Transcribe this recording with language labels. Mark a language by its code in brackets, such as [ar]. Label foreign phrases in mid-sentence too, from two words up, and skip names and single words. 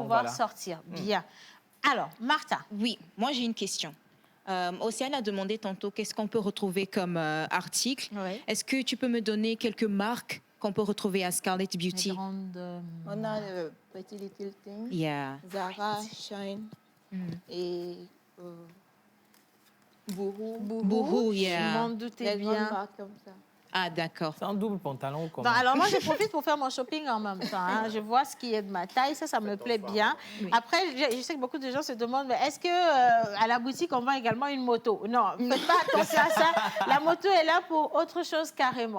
[fr] pouvoir voilà. sortir. Bien. Alors, Martha. Oui, moi j'ai une question. Océane a demandé tantôt qu'est-ce qu'on peut retrouver comme article. Oui. Est-ce que tu peux me donner quelques marques qu'on peut retrouver à Scarlett Les Beauty? grandes, On a le Pretty Little Thing, Yeah. Zara, Shine et Boohoo. Boohoo, Je yeah. m'en doutais Les grandes bien. marques comme ça. Ah, d'accord. C'est un double pantalon ou comment? Non, alors moi, je profite pour faire mon shopping en même temps. Hein. Je vois ce qui est de ma taille, ça me plaît bien. Après, je sais que beaucoup de gens se demandent, mais est-ce que à la boutique, on vend également une moto? Non, faites pas attention à ça. La moto est là pour autre chose carrément.